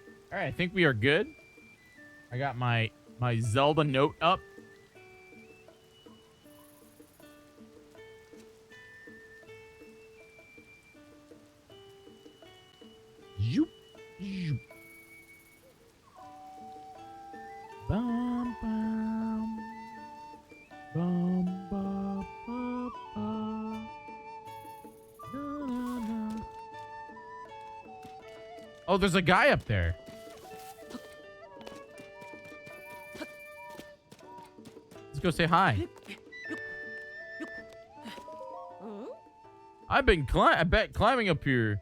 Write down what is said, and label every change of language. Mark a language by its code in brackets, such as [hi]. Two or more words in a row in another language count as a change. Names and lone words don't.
[en] All right, I think we are good. I got my Zelda note up. Zoop, zoop. Bum, bum. Bum, ba, ba, ba. Na, na, na. Oh, there's a guy up there. Let's go say hi. I've been climbing up here.